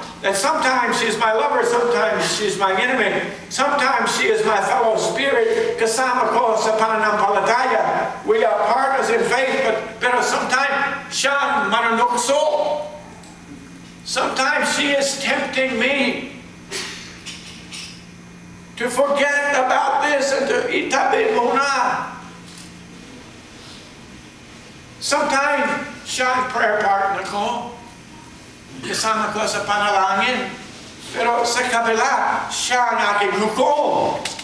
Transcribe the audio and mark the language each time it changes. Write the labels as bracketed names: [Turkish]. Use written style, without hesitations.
[English] And sometimes she's my lover. Sometimes she's my enemy. Sometimes she is my fellow spirit. [Filipino] Kasama ko sa pananampalataya. [English] We are partners in faith. [Filipino] Pero sometimes siya ang manunukso. [English] Sometimes she is tempting me to forget about this and to [Filipino] itabi muna. Sometimes siya ang prayer partner ko. Kasama ko sa panalangin. Pero sa kabila, siya ang aking hukom.